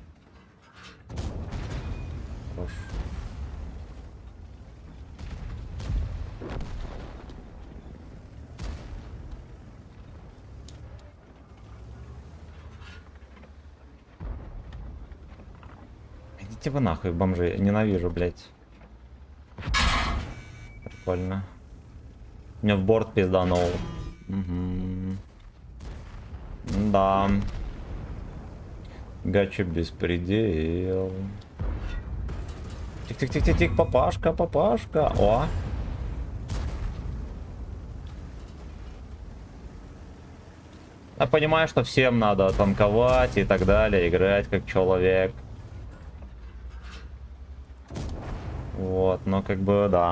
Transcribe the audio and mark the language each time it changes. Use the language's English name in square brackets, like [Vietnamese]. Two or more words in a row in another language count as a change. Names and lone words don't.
[Russian] Хорош. Идите вы нахуй, бомжи. Ненавижу, блядь. Прикольно. Мне в борт пизданул. Угу. Да. Гача беспредел. Тик-тик-тик-тик-тик, папашка, папашка. О. Я понимаю, что всем надо танковать и так далее, играть как человек. Вот, но как бы, да.